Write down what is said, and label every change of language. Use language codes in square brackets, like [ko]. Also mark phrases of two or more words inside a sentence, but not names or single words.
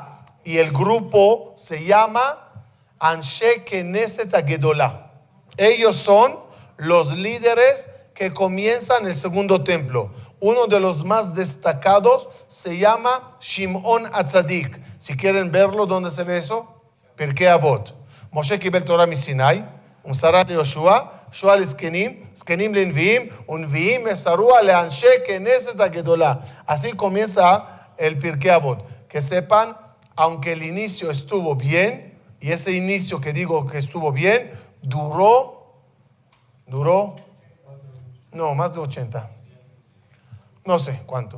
[es] Y el grupo se llama Anshe Knesset HaGedolah. Ellos son los líderes que comienzan el segundo templo. Uno de los más destacados se llama Shimon HaTzadik. Si quieren verlo, ¿dónde se ve eso? Pirkei Avot. [he] Moshe קיבל תורה מסיני, ומסרה ליהושע, יהושע לזקנים, זקנים לנביאים, ונביאים מסרוה לאנשי כנסת הגדולה. [es] Así comienza el Pirkei Avot. Que sepan, aunque el inicio estuvo bien, y ese inicio que digo que estuvo bien, duró, no, más de 80. No sé cuánto.